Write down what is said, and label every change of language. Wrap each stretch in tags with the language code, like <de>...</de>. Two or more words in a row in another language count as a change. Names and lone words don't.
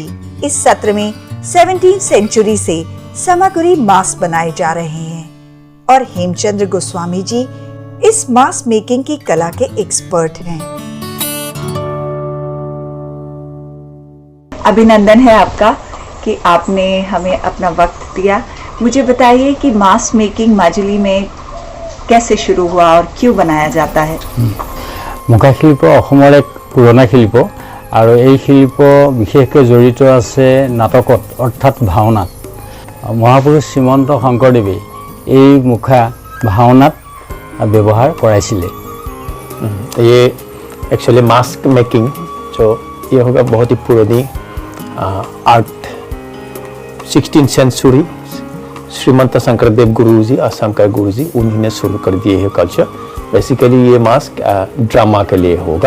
<hi>इस सत्र में 17th सेंचुरी से समगुरी मास बनाए जा रहे हैं और हेमचंद्र गोस्वामी जी इस</hi> <en>mass making</en> <hi>की कला के एक्सपर्ट हैं। अभिनंदन है आपका कि आपने हमें अपना वक्त दिया। मुझे बताइए कि</hi> <en>mass making</en> <hi>माजुली में कैसे शुरू हुआ और क्यों बनाया जाता है?</hi> <as>মুখা শিল্প অসমৰ এক পুৰণা শিল্প আৰু এই শিল্প বিশেষকৈ জড়িত আছে নাটকত অৰ্থাৎ ভাওনাত। মহাপুৰুষ শ্ৰীমন্ত শংকৰদেৱে এই মুখা ভাওনাত ব্যৱহাৰ কৰাইছিলে।</as> <hi>ये</hi> <en>actually mask making</en> <hi>जो ये होगा बहुत ही पुरानी आर्ट 16th सेंचुरी श्रीमंत शंकरदेव गुरु जी, असम का गुरु जी, उन्हीं ने शुरू कर दिए है कल्चर। बेसिकली ये</hi> <en>mask drama</en> <hi>के लिए होगा।</hi>